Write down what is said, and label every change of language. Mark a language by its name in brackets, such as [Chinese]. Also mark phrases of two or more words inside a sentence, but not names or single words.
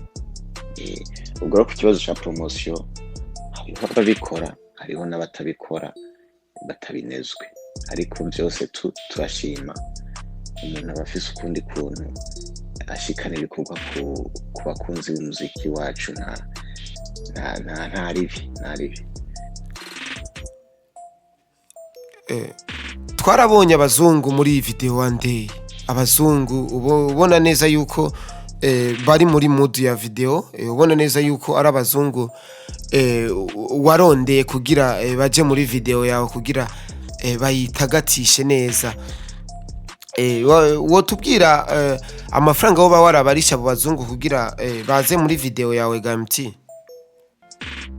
[Rundi] Ubwo rero ku kibazo ca promotion, hariho ababikora, hariho n'abatabikora batabinezwe, ariko byose turashima umuntu aba afise ukundi kuntu ashikana ibikorwa ku bakunzi b'umuziki wacu. nta ribi. Twarabonye abazungu muri iyi video [English] one day. [Rundi] Abazungu ubona neza yuko bari muri mood ya video, ubona neza yuko ari abazungu warondeye kugira baje muri video yawe kugira bayitagatishe neza. Wotubwira amafaranga woba warabarisha abo bazungu kugira baze muri video yawe GMT?